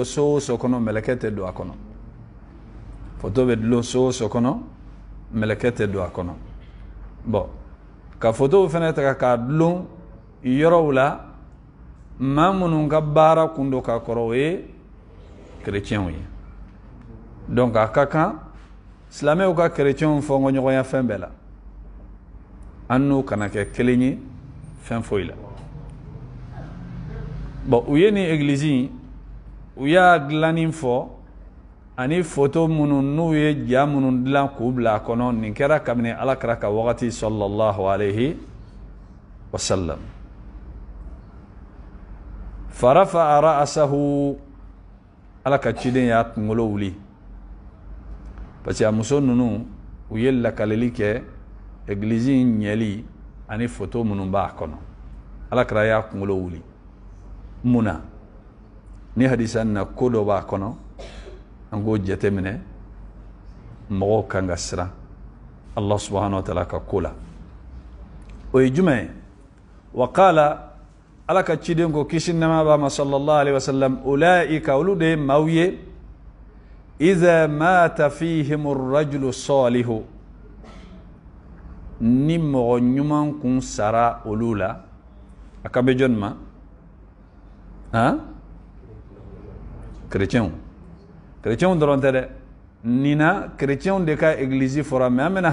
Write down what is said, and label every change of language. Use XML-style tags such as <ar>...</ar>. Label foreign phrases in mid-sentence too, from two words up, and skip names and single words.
<bm>so o so kɔnɔ mɛlɛkɛ tɛ don a kɔnɔ photo bɛ dulon so o so kɔnɔ mɛlɛkɛ tɛ don a kɔnɔ bon ka photow fana ta k'a dulon yɔrɔw la maa minnu ka baara kun do ka kɔrɔ o ye chrétienw ye donc a ka kan silamɛw ka chrétienw fɔ ɲɔgɔnya fɛn bɛɛ la an n'u kana kɛ kelen ye fɛn foyi la bon u ye ni église u y'a dilanni fɔ ani photo minnu n'u ye ja minnu dilan k'u bila a kɔnɔ nin kɛra kabini alakira ka wagati</bm> <ar>صلى الله عليه وسلم فرفع رأسه</ar> <bm>ala ka ciden y'a kunkolo wuli</bm> <fr>parce que</fr> <bm>a muso ninnu u ye lakaleli kɛ église ɲɛli ani photo minnu b'a kɔnɔ alakira y'a kunkolo wuli mun na ni hadisa na ko dɔ b'a kɔnɔ an k'o jate minɛ mɔgɔw kan ka siran</bm> <ar>الله سبحانه وتعالى</ar> <bm>ka ko la o ye jumɛn ye</bm> <ar>وقال</ar> <bm>ala ka ciden ko kisi nɛɛma b'a ma</bm> <ar>صلى الله عليه وسلم</ar> <bm>ulaika olu de ye maaw ye</bm> <ar>إذا مات فيهم الرجل الصالح</ar> <bm>ni mɔgɔ ɲuman kun sara olu la a ka bɛ jɔnni ma chrétienw dɔrɔn tɛ dɛ nin na chrétienw de ka église fɔra mais an bɛna</bm>